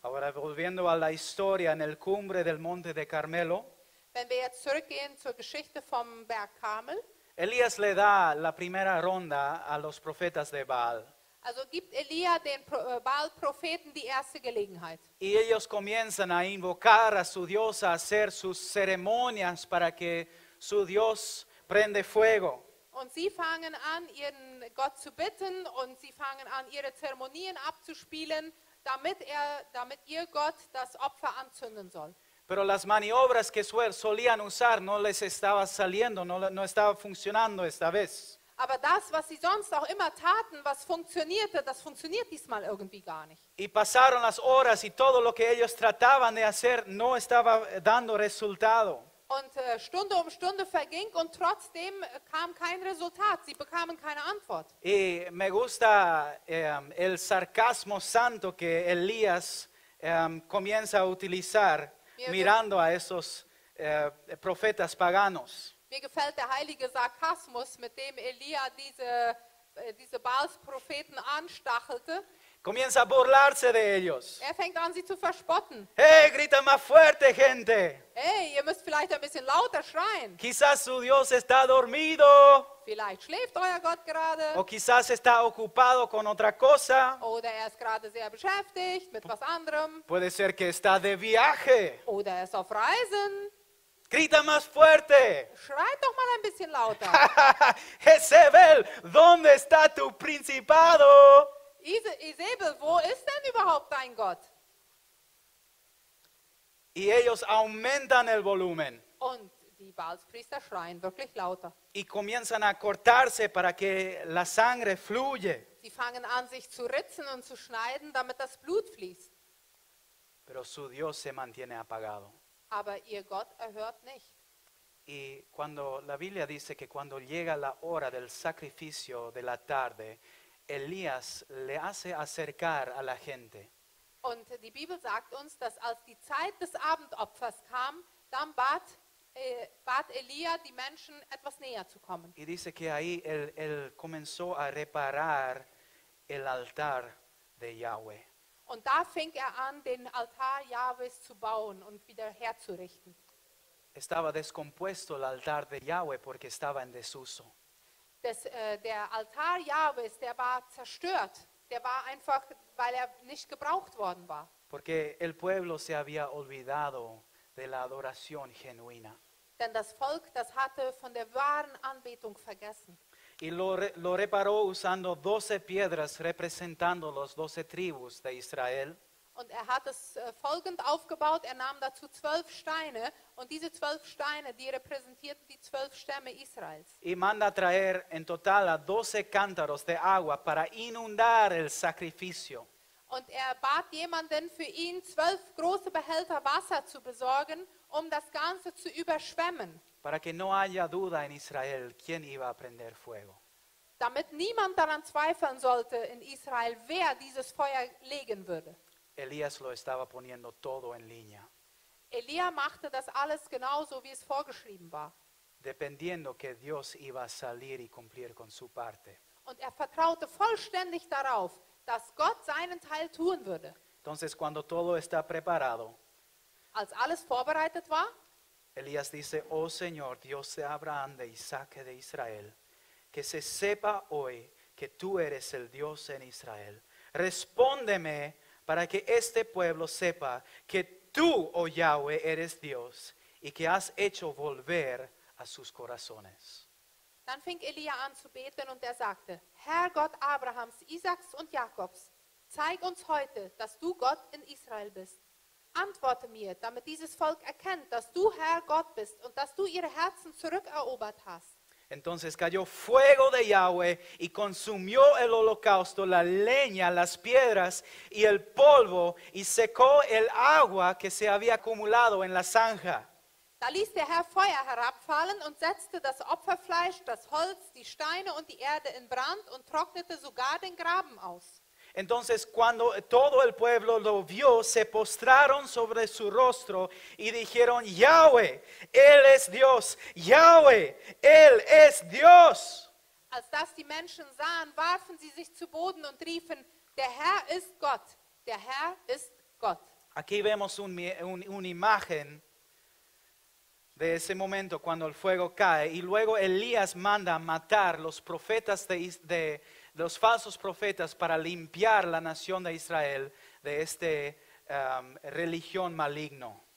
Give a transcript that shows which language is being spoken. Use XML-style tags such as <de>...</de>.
<es>Ahora volviendo a la historia en el cumbre del monte de Carmelo,</es> <de>Wenn wir jetzt zurückgehen zur Geschichte vom Berg Karmel,</de> <es>Elías le da la primera ronda a los profetas de Baal.</es> <de>also gibt Elia den Baal-Propheten die erste Gelegenheit.</de> <es>Y ellos comienzan a invocar a su Dios, a hacer sus ceremonias para que su Dios prende fuego.</es> <de>Und sie fangen an, ihren Gott zu bitten und sie fangen an, ihre Zeremonien abzuspielen, damit ihr Gott das Opfer anzünden soll.</de> <es>Pero las maniobras que solían usar no les estaba saliendo, no estaba funcionando esta vez.</es> <de>Aber das, was sie sonst auch immer taten, was funktionierte, das funktioniert diesmal irgendwie gar nicht.</de> <es>Y pasaron las horas y todo lo que ellos trataban de hacer no estaba dando resultado.</es> <de>Und Stunde um Stunde verging und trotzdem kam kein Resultat. Sie bekamen keine Antwort.</de> <es>Y me gusta el sarcasmo santo que Elías comienza a utilizar mirando a esos profetas paganos.</es> <de>Mir gefällt der heilige Sarkasmus, mit dem Elia diese Baals-Propheten anstachelte.</de> <es>Comienza a burlarse de ellos.</es> <de>Fängt an, sie zu verspotten.</de> <es>¡Hey, grita más fuerte, gente!</es> <de>Hey, ihr müsst vielleicht ein bisschen lauter schreien.</de> <es>Quizás su Dios está dormido</es> <de>Vielleicht schläft euer Gott gerade.</de> <es>o quizás está ocupado con otra cosa.</es> <de>Oder er ist gerade sehr beschäftigt mit was anderem.</de> <es>Puede ser que está de viaje.</es> <de>Oder er ist auf Reisen.</de> <es>Grita más fuerte.</es> <de>Schreit doch mal ein bisschen lauter.</de> <es>Jezebel, ¿dónde está tu principado?</es> <de>Isabel, wo ist denn überhaupt dein Gott?</de> <es>Y ellos aumentan el volumen</es> <de>Und die Baalspriester schreien wirklich lauter.</de> <es>y comienzan a cortarse para que la sangre fluye.</es> <de>Sie fangen an, sich zu ritzen und zu schneiden, damit das Blut fließt.</de> <es>Pero su Dios se mantiene apagado.</es> <de>Aber ihr Gott erhört nicht.</de> <es>Y cuando la Biblia dice que cuando llega la hora del sacrificio de la tarde, Elías le hace acercar a la gente.</es> <de>Und die Bibel sagt uns, dass als die Zeit des Abendopfers kam, dann bat Elia die Menschen, etwas näher zu kommen.</de> <es>Y dice que ahí él comenzó a reparar el altar de Yahweh.</es> <de>Und da fing er an, den Altar Jahwes zu bauen und wieder herzurichten.</de> <es>Estaba descompuesto el altar de Yahweh porque estaba en desuso.</es> <de>Der Altar Jahwes, der war zerstört. Der war einfach, weil er nicht gebraucht worden war.</de> <es>Porque el pueblo se había olvidado de la adoración genuina.</es> <de>Denn das Volk, das hatte von der wahren Anbetung vergessen.</de> <es>Y lo reparó usando 12 piedras representando los 12 tribus de Israel.</es> <de>Und er hat es folgend aufgebaut. Er nahm dazu 12 Steine. Und diese 12 Steine, die repräsentierten die 12 Stämme Israels.</de> <es>Y manda traer en total a 12 cántaros de agua para inundar el sacrificio.</es> <de>Und er bat jemanden, für ihn 12 große Behälter Wasser zu besorgen, um das Ganze zu überschwemmen.</de> <es>Para que no haya duda en Israel quién iba a prender fuego.</es> <de>Damit niemand daran zweifeln sollte in Israel, wer dieses Feuer legen würde.</de> <es>Elías lo estaba poniendo todo en línea,</es> <de>Elia machte das alles genauso, wie es vorgeschrieben war.</de> <es>dependiendo que Dios iba a salir y cumplir con su parte.</es> <de>Und er vertraute vollständig darauf, dass Gott seinen Teil tun würde.</de> <es>Entonces, cuando todo está preparado,</es> <de>Als alles vorbereitet war,</de> <es>Elías dice: Oh Señor, Dios de Abraham, de Isaac y de Israel, que se sepa hoy que tú eres el Dios en Israel. Respóndeme para que este pueblo sepa que tú, oh Yahweh, eres Dios y que has hecho volver a sus corazones.</es> <de>dann fing Elia an zu beten und er sagte, Herr Gott Abrahams, Isaaks und Jakobs, zeig uns heute, dass du Gott in Israel bist. Antworte mir, damit dieses Volk erkennt, dass du Herr Gott bist und dass du ihre Herzen zurückerobert hast.</de> <es>Entonces cayó fuego de Yahweh y consumió el holocausto, la leña, las piedras y el polvo y secó el agua que se había acumulado en la zanja.</es> <de>Da ließ der Herr Feuer herabfallen und setzte das Opferfleisch, das Holz, die Steine und die Erde in Brand und trocknete sogar den Graben aus.</de> <es>Entonces cuando todo el pueblo lo vio, se postraron sobre su rostro y dijeron, Yahweh, Él es Dios, Yahweh, Él es Dios.</es> <de>Als das die Menschen sahen, warfen sie sich zu Boden und riefen, der Herr ist Gott, der Herr ist Gott.</de> <es>Aquí vemos una imagen de ese momento cuando el fuego cae y luego Elías manda matar los profetas de los falsos profetas para limpiar la nación de Israel de esta religión maligno.</es>